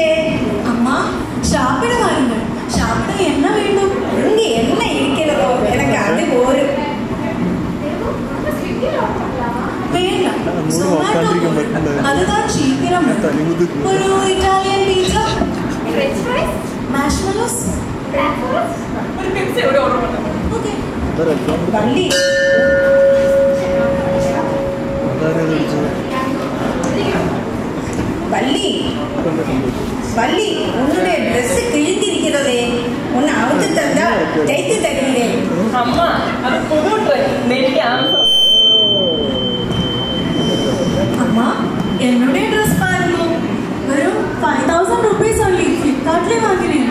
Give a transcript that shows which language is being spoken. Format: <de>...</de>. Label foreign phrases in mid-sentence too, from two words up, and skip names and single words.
<ta>அம்மா, சாப்பிட வாருங்கள். சாப்பிட என்ன வேண்டும்? இங்கு என்ன இருக்கிறதோ எனக்கு அது ஒரு வேண்டாம். சொமாட்டோ அதுதான் சீக்கிரம் ஒரு</ta> <en>Italian pizza, French fries,</en> <ta>marshmallows.</ta> <en>black forest.</en> <ml>ഒരു പിസ്സ എവിടെ ഓർഡർ பண்ணணும்? Okay.</ml> <ta>வள்ளி வள்ளி வள்ளி உன்னுடைய ட்ரெஸ் கிழிந்திருக்கிறதே, உன்னை அவுத்து தந்தா தைத்து தருகிறேன்.</ta> <ml>അമ്മ അത് പുതു ഡ്രസ് എനിക്ക് ആവശ്യം.</ml> <ta>அம்மா என்னுடைய ட்ரெஸ் பாருங்க, வெறும் 5000</ta> <en>rupees only,</en> <ta>ஃப்ளிப்கார்ட்ல வாங்கினேன்.</ta>